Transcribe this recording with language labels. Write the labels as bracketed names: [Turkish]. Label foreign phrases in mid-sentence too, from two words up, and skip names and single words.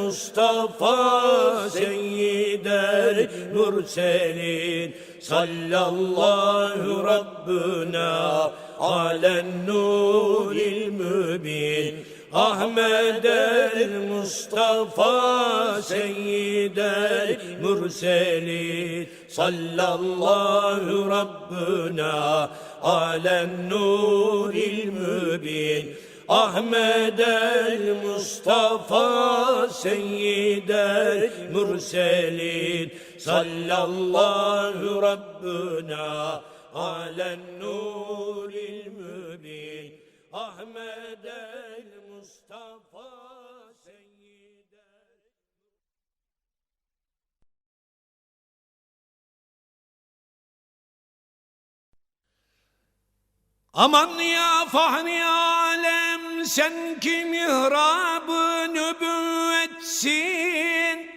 [Arabic] مصطفى سيد المرسلين صلى الله ربنا على النور المبين أحمد المصطفى سيد ال المرسلين صلى الله ربنا على النور المبين أحمد المصطفى سيد المرسلين صلى الله ربنا على النور المبين أحمد المصطفى سيد. [Turkish] Aman ya fahri alem sen ki mihrab-ı nübüvvetsin,